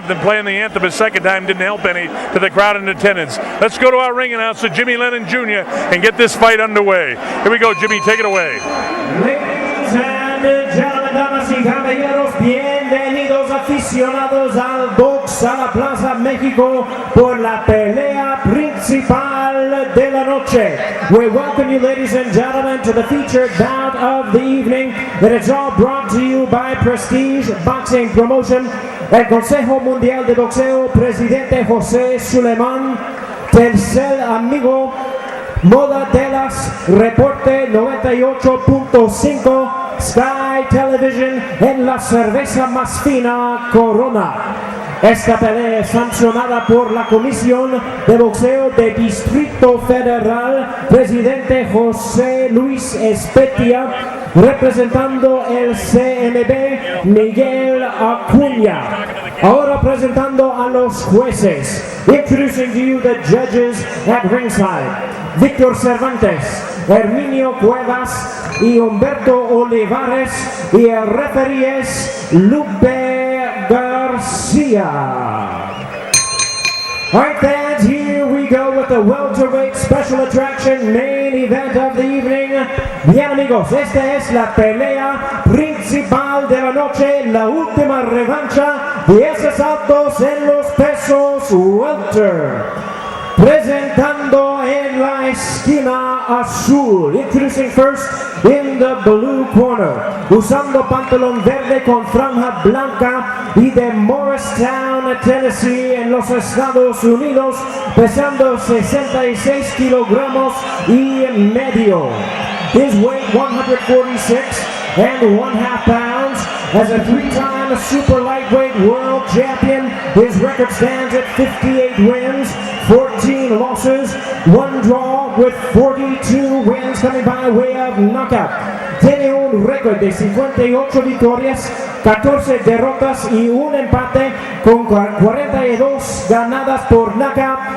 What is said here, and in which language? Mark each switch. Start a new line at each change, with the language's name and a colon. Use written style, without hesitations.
English: Then playing the anthem a second time didn't help any to the crowd in attendance. Let's go to our ring announcer, Jimmy Lennon Jr., and get this fight underway. Here we go, Jimmy, take it away. Ladies and gentlemen,
Spanish: damas y caballeros, bienvenidos aficionados al box a la Plaza México por la pelea principal de la noche.
English: We welcome you, ladies and gentlemen, to the featured bout of the evening. That it's all brought to you by Prestige Boxing Promotion, el Consejo Mundial de Boxeo, Presidente José Suleiman, tercer amigo, Moda Delas, Reporte 98.5, Sky Television,
Spanish: en la cerveza más fina
English: Corona.
Spanish: Esta pelea es sancionada por la Comisión de Boxeo de Distrito Federal, Presidente José Luis Espetia, representando el CMB, Miguel Acuña. Ahora presentando a los jueces.
English: Introducing to you the judges at ringside.
Spanish: Víctor Cervantes, Herminio Cuevas y Humberto Olivares, y el referee es Lupe Garcia.
English: Alright, fans, here we go with the welterweight special attraction main event of the evening.
Spanish: Bien, amigos, esta es la pelea principal de la noche, la última revancha de esos altos en los pesos welter. Presentando en la esquina azul,
English: introducing first in the blue corner,
Spanish: usando pantalón verde con franja blanca y de Morristown, Tennessee, en los Estados Unidos, pesando 66 kilogramos y medio.
English: His weight 146 and 1/2 pounds. As a three-time super lightweight world champion, his record stands at 58 wins, 14 losses, 1 draw with 42 wins coming by way of knockout.
Spanish: Tiene un récord de 58 victorias, 14 derrotas y un empate con 42 ganadas por knockout.